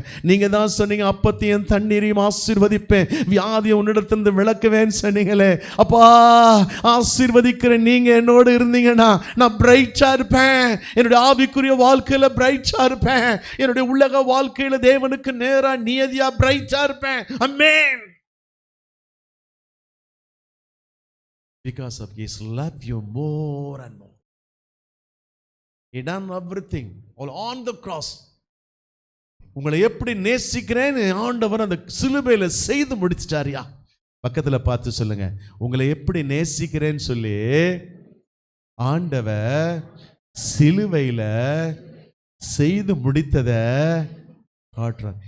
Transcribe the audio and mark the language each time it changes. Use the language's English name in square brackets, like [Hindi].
[Tamil] நீங்க தான் சொன்னீங்க, அப்பத்தையும் தண்ணீரையும் ஆசீர்வதிப்பேன், வியாதியை உன்னிடத்திலிருந்து விளக்குவேன்னு சொன்னீங்களே. அப்பா, ஆசீர்வதிக்கிற நீங்க என்னோட இருந்தீங்கன்னா நான் பிரைட்டா இருப்பேன். என்னுடைய ஆவிக்குரிய வாழ்க்கையில பிரைட்டா இருப்பேன். என்னுடைய உலக வாழ்க்கையில தேவனுக்கு நேரா நியதியா பிரைட்டா இருப்பேன். ஆமென். [English] Because of His love you more and more. He done everything all on the cross. [Tamil] உங்களை எப்படி நேசிக்கிறேன்னு ஆண்டவர் அந்த சிலுவையில செய்து முடிச்சிட்டாரியா. பக்கத்துல பார்த்து சொல்லுங்க, உங்களை எப்படி நேசிக்கிறேன்னு சொல்லி ஆண்டவர் சிலுவையில செய்து முடித்தத காட்டுறார்.